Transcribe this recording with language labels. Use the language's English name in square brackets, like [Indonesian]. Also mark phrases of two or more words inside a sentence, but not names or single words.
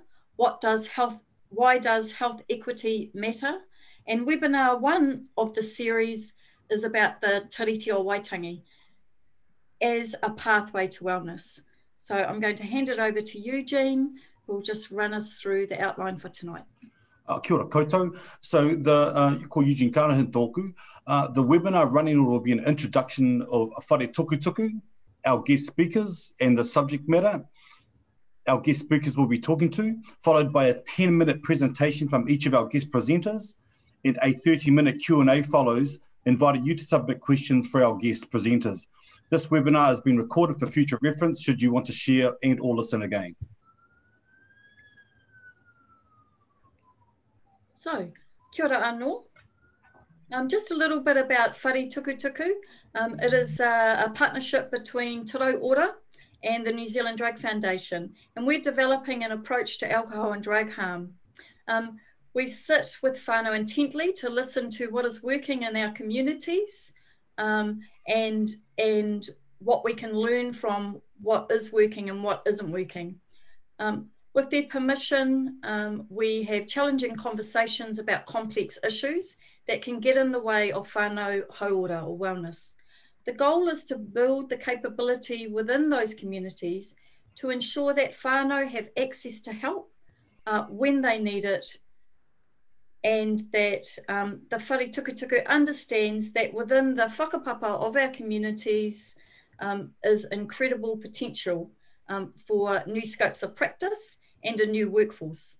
[English] Why does health equity matter? And webinar 1 of the series is about the Tiriti of Waitangi as a pathway to wellness. So I'm going to hand it over to Eugene, who will just run us through the outline for tonight. [Māori] Kia ora koutou. So ko Eugene Karahan tōku. [English] The webinar running will be an introduction of Whare Tukutuku, our guest speakers, and the subject matter our guest speakers will be talking to, followed by a 10-minute presentation from each of our guest presenters, and a 30-minute Q&A follows, inviting you to submit questions for our guest presenters. This webinar has been recorded for future reference should you want to share and or listen again. So, [Māori] kia ora anō. [English] Just a little bit about Whare Tukutuku. It is a partnership between Te Ora and the New Zealand Drug Foundation, and we're developing an approach to alcohol and drug harm. We sit with whānau intently to listen to what is working in our communities and what we can learn from what is working and what isn't working. With their permission, we have challenging conversations about complex issues that can get in the way of [Māori] whānau hauora [English] or wellness. The goal is to build the capability within those communities to ensure that whānau have access to help when they need it, and that the Whare Tukutuku understands that within the whakapapa of our communities is incredible potential for new scopes of practice and a new workforce.